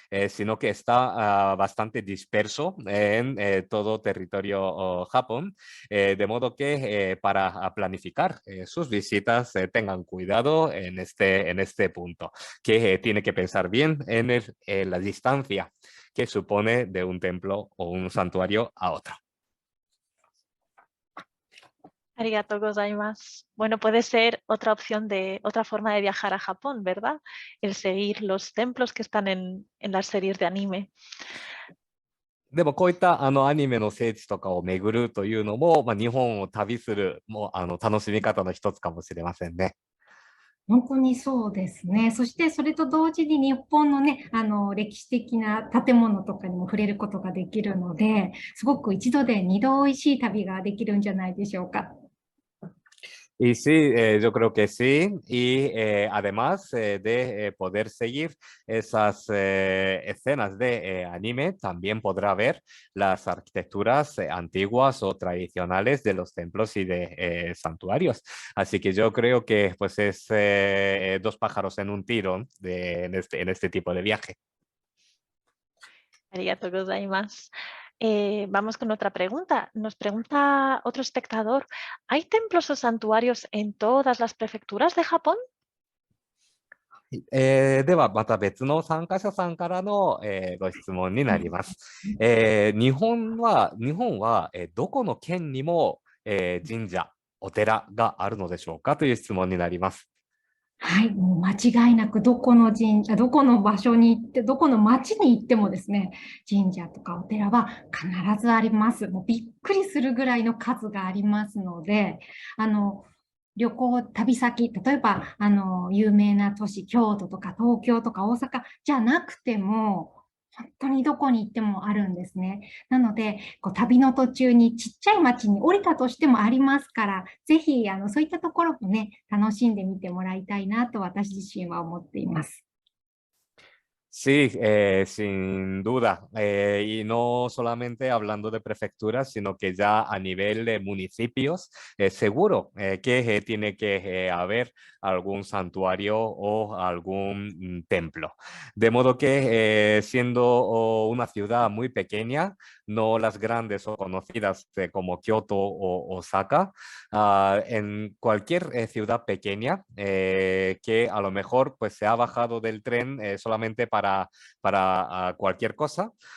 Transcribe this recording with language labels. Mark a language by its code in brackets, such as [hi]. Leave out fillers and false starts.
[es] sino que está bastante disperso en todo territorio Japón, de modo que para planificar sus visitas tengan cuidado en este punto, que tiene que pensar bien en la distancia que supone de un templo o un santuario a otro. [ja] Arigatou gozaimasu. [es] Bueno, puede ser otra opción otra forma de viajar a Japón, ¿verdad? El seguir los templos que están en las series de anime. [ja] でもこういったアニメの聖地とかを巡るというのも、日本を旅する楽しみ方の一つかもしれませんね。本当にそうですね。そしてそれと同時に日本のね、歴史的な建物とかにも触れることができるので、すごく一度で二度おいしい旅ができるんじゃないでしょうか。 [es] Y sí, yo creo que sí. Y además de poder seguir esas escenas de anime, también podrá ver las arquitecturas antiguas o tradicionales de los templos y de santuarios. Así que yo creo que pues es dos pájaros en un tiro en este tipo de viaje. [ja] Arigatou gozaimasu. [es] Vamos con otra pregunta. Nos pregunta otro espectador, ¿hay templos o santuarios en todas las prefecturas de Japón? [ja] ではまた別の参加者さんからの、ご質問になります。日本は、どこの県にも、神社、お寺があるのでしょうかという質問になります。はい、もう間違いなくどこの神社、どこの場所に行って、どこの町に行ってもですね、神社とかお寺は必ずあります。もうびっくりするぐらいの数がありますので、旅行、旅先、例えば、有名な都市、京都とか東京とか大阪じゃなくても、本当にどこに行ってもあるんですね。なので、旅の途中にちっちゃい町に降りたとしてもありますから、ぜひ、そういったところもね、楽しんでみてもらいたいなと私自身は思っています。 [es] Sí, sin duda. Y no solamente hablando de prefecturas, sino que ya a nivel de municipios, seguro que tiene que haber algún santuario o algún templo. De modo que siendo una ciudad muy pequeña, no las grandes o conocidas como Kioto o Osaka, en cualquier ciudad pequeña que a lo mejor pues se ha bajado del tren solamente para cualquier cosa.